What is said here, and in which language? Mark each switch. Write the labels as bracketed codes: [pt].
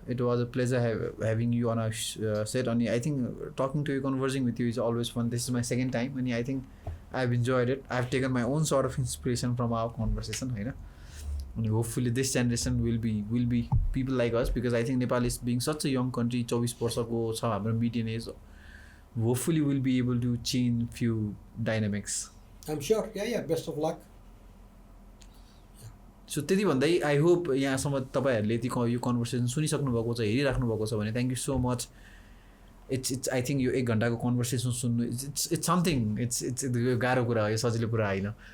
[en] It was a pleasure having you on our set. And I think talking to you, conversing with you is always fun. This is my second time, and I think I've enjoyed it. I've taken my own sort of inspiration from our conversation. And hopefully this generation will be people like us, because I think Nepal is being such a young country. [ne] 24 वर्षको छ हाम्रो median age. [en] Hopefully we'll be able to change few dynamics. I'm sure. Yeah. Best of luck. [ne] So त्यति भन्दै [en] I hope [ne] यहाँसम्म तपाईँहरूले यो conversation सुनिसक्नु भएको छ, हेरिराख्नु भएको छ भने [en] Thank you so much. It's I think [ne] यो 1 घन्टाको कन्भर्सेसन सुन्नु [en] It's something. [ne] इट्स गाह्रो कुरा हो, यो सजिलो कुरा होइन.